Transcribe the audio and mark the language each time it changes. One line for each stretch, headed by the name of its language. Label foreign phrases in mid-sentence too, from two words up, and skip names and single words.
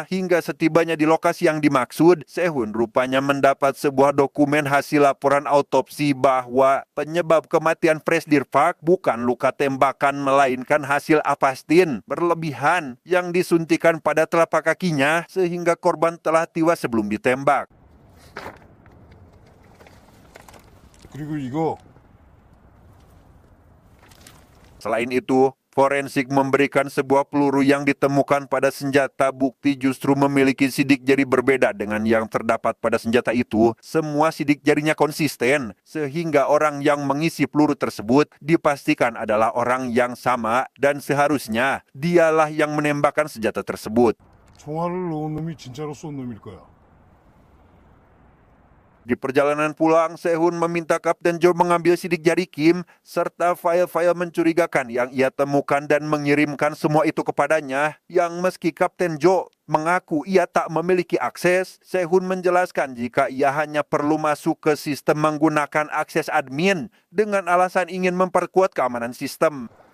Indonesian: Hingga setibanya di lokasi yang dimaksud, Sehun rupanya mendapat sebuah dokumen hasil laporan autopsi bahwa penyebab kematian Presdir Park bukan luka tembakan melainkan hasil apastin berlebihan yang disuntikan pada telapak kakinya sehingga korban telah tewas sebelum ditembak.
Korean: 그리고 이거
Indonesian: Selain itu, forensik memberikan sebuah peluru yang ditemukan pada senjata bukti justru memiliki sidik jari berbeda dengan yang terdapat pada senjata itu. Semua sidik jarinya konsisten, sehingga orang yang mengisi peluru tersebut dipastikan adalah orang yang sama dan seharusnya dialah yang menembakkan senjata tersebut.
Korean: 총알을 넣은 놈이 진짜로 쏜 놈일 거야.
Indonesian: Di perjalanan pulang, Sehun meminta Kapten Jo mengambil sidik jari Kim serta file-file mencurigakan yang ia temukan dan mengirimkan semua itu kepadanya. Yang meski Kapten Jo mengaku ia tak memiliki akses, Sehun menjelaskan jika ia hanya perlu masuk ke sistem menggunakan akses admin dengan alasan ingin memperkuat keamanan sistem.